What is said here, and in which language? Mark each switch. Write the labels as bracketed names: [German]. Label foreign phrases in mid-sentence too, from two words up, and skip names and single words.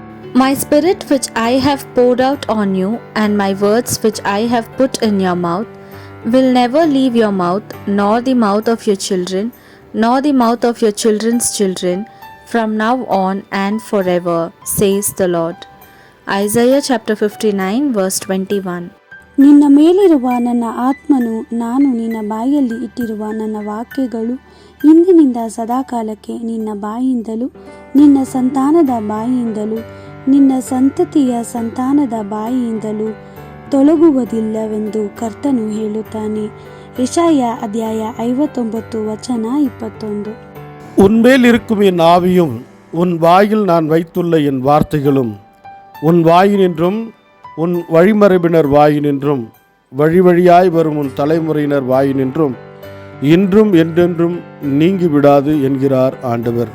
[English] My spirit which I have poured out on you, and my words which I have put in your mouth, will never leave your mouth, nor the mouth of your children, nor the mouth of your children's children, from now on and forever, says the Lord. Isaiah chapter 59 verse 21. [Kannada] ನಿನ್ನ ಮೇಲಿರುವ ನನ್ನ ಆತ್ಮನು, ನಾನು ನಿನ್ನ ಬಾಯಲ್ಲಿ ಇಟ್ಟಿರುವ ನನ್ನ ವಾಕ್ಯಗಳು ಇಂದಿನಿಂದ ಸದಾಕಾಲಕ್ಕೆ ನಿನ್ನ ಬಾಯಿಯಿಂದಲೂ, ನಿನ್ನ ಸಂತಾನದ ಬಾಯಿಯಿಂದಲೂ, ನಿನ್ನ ಸಂತತಿಯ ಸಂತಾನದ ಬಾಯಿಯಿಂದಲೂ ತೊಲಗುವುದಿಲ್ಲವೆಂದು ಕರ್ತನು ಹೇಳುತ್ತಾನೆ. ಯೆಶಾಯ ಅಧ್ಯಾಯ 59 ವಚನ 21. [Tamil] உன்மேல் இருக்கும் என் ஆவியும் உன் வாயில் நான் வைத்துள்ள என் வார்த்தைகளும் உன் வாயினின்றும் உன் வழிமரபினர் வாயினின்றும் வழி வழியாய் வரும் உன் தலைமுறையினர் வாயினின்றும் இன்றும் என்றென்றும் நீங்கிவிடாது என்கிறார் ஆண்டவர்.